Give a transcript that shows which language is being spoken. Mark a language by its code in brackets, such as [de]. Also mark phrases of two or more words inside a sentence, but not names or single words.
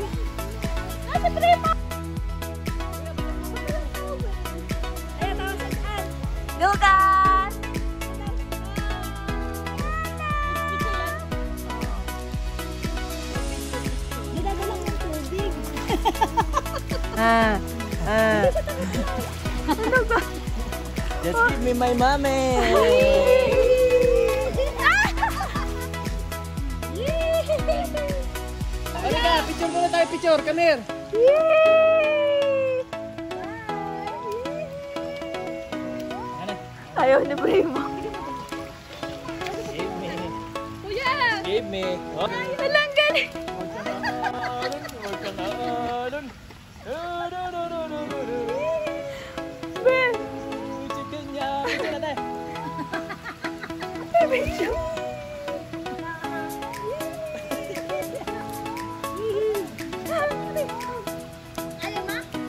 [tl] Nasa Primo! Ayan, tawasan saan? Lucas! Dinadalang ng tubig. [en] Just give me my mommy. [tl] Halika, picture muna tayo, picture. [en] Come here. [tl] Ayaw ni Primo. [en] Give me. [tl] Kuya! [en] Give me. Oh. [tl] Walang galing! Chicken niya. Picture natin. Ayaw ma?